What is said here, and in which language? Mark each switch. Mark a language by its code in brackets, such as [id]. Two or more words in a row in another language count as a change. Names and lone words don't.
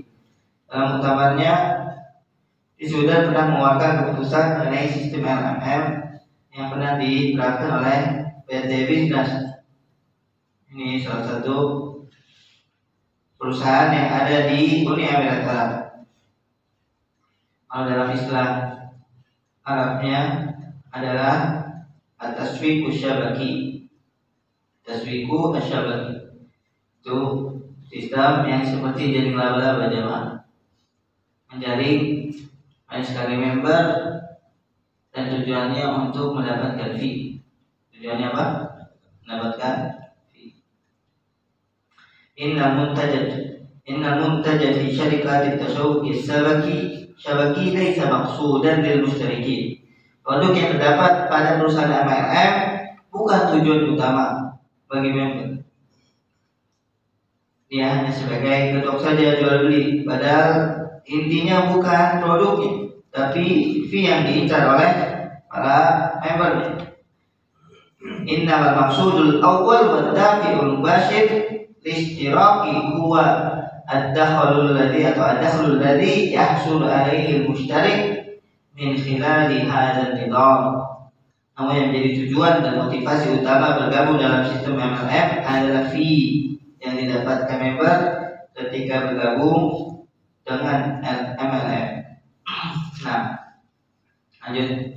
[id] Dalam muktamarnya Sudan pernah mengeluarkan keputusan mengenai sistem LMM yang pernah diterapkan oleh PT Business. Ini salah satu perusahaan yang ada di Uni Emirat Arab. Kalau dalam istilah Arabnya adalah [ar] التسويق الشبكي. تسويق الشبكي [id] itu sistem yang seperti jaring laba-laba jemaah, menjaring banyak sekali member dan tujuannya untuk mendapatkan fee. Tujuannya apa? Mendapatkan fee. [ar] إن المنتجات في شركة التسويق الشبكي ليست مقصودة للمشتركين. [id] Produk yang terdapat pada perusahaan MLM bukan tujuan utama bagi member. Dia hanya sebagai kedok saja jual beli, padahal intinya bukan produknya, tapi fee yang diincar oleh para membernya. [ar] إنما المقصود الأول والدافع المباشر للاشتراك هو الدخل الذي يحصل عليه المشترك من خلال هذا النظام. [id] Namun yang menjadi tujuan dan motivasi utama bergabung dalam sistem MLM adalah fee yang didapatkan member ketika bergabung dengan MLM. Nah, lanjut.